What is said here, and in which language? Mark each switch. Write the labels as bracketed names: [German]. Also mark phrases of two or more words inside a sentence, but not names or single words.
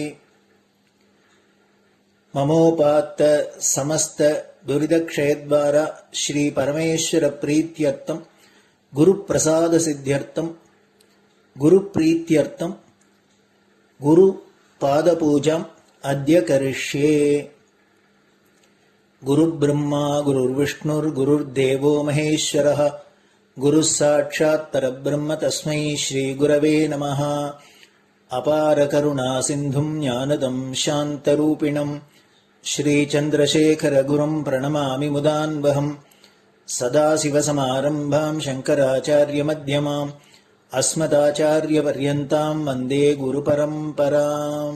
[Sanskrit] ममोपात्त समस्त दुरितक्षयद्वारा श्री परमेश्वर प्रीत्यर्थं गुरु प्रसाद सिद्ध्यर्थं गुरु प्रीत्यर्थं गुरु पादपूजां अद्य करिष्ये. गुरुर् ब्रह्मा गुरुर् विष्णुर् गुरुर् देवो महेश्वरः गुरु साक्षात् परब्रह्म तस्मै श्री गुरवे नमः. अपारकरुणासिन्धुं ज्ञानदं शान्तरूपिणम् श्रीचन्द्रशेखरगुरुं प्रणमामि मुदान्वहम्. सदाशिवसमारम्भां शङ्कराचार्यमध्यमाम् अस्मदाचार्यपर्यन्तां वन्दे गुरु परम्पराम्.